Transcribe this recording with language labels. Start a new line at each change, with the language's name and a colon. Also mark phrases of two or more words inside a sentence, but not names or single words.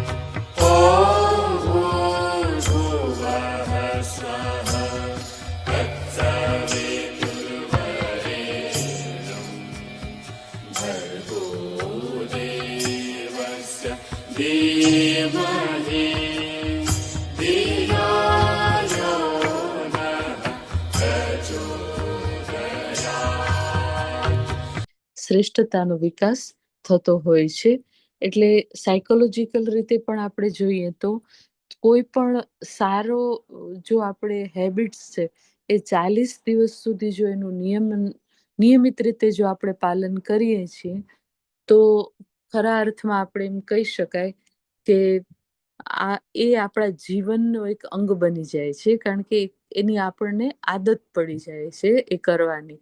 Sanskrit: ॐ भूर्भुवः स्वः तत्सवितुर्वरेण्यं भर्गो देवस्य धीमहि धियो यो नः प्रचोदयात्।
Gujarati: શ્રેષ્ઠતાનો વિકાસ થતો હોય છે. એટલે સાયકોલોજીકલ રીતે પણ આપણે જોઈએ તો કોઈ પણ સારો જો આપણે હેબિટ્સ છે એ 40 દિવસ સુધી જો એનું નિયમિત રીતે જો આપણે પાલન કરીએ છીએ તો ખરા અર્થમાં આપણે એમ કહી શકાય કે એ આપણા જીવનનો એક અંગ બની જાય છે, કારણ કે એની આપણને આદત પડી જાય છે એ કરવાની.